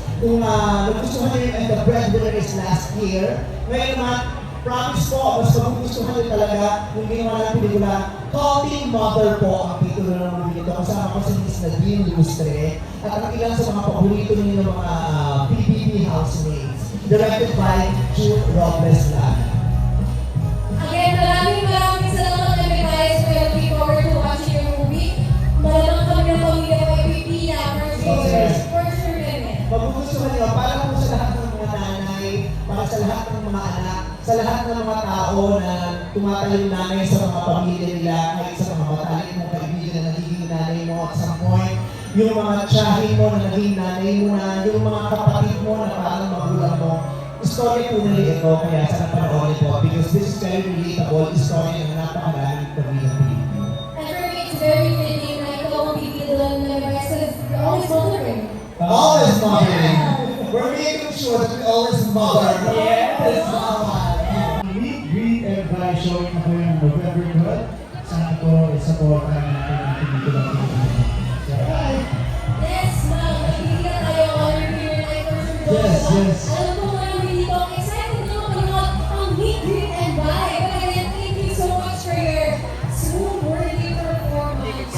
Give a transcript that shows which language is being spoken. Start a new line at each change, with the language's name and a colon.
Filipino: Kung nagustuhan nyo yun
English: and the breadwinner is last year,
Filipino: ngayon naman, promise po, mas magugustuhan nyo talaga yung ginawa ng pelikula, Calling Mother po ang titulo ng movie nito. Kasama ko si Miss Nadine Lustre at ang ilan sa mga paborito ninyo ng mga PBB housemates,
English: directed by
Filipino: June Robles Lana. Again, maraming salamat na guys.
English: We are looking forward to watching your movie.
Filipino: Malamang kami ng pamilya ko ay pipila
English: for sure.
Filipino: Magugustuhan nyo, para po sa lahat ng mga nanay, para sa lahat ng mga anak, sa lahat ng mga tao na tumatayo nanay sa mga pamilya nila, kahit sa mga matalik mong kaibigan na nagiging nanay mo
English: at some point,
Filipino: yung mga tiyahin mo na naging nanay mo na, yung mga kapatid mo na parang magulang mo. Story po nila ito, kaya sa panoorin po,
English: because this is very relatable,
Filipino: story ng napakaraming pamilya Pilipino.
English: And for me, it's very fitting
Filipino: na ikaw ang pipila ng guys
English: because you're always mothering. Always mothering. We're making sure that we always mother. Yes, mama. Meet, greet, and buy showing
Filipino: ako yung
English: November 12.
Filipino: Sana po, isa po tayo natin ang pelikula ko.
English: Yes, ma'am.
Filipino: Magpipila tayo
English: on your premiere night for sure. Yes.
Filipino: Alam ko nga namin dito, excited na ako ang
English: meet, greet, and buy. But again, thank you so much for your swoon-worthy performance.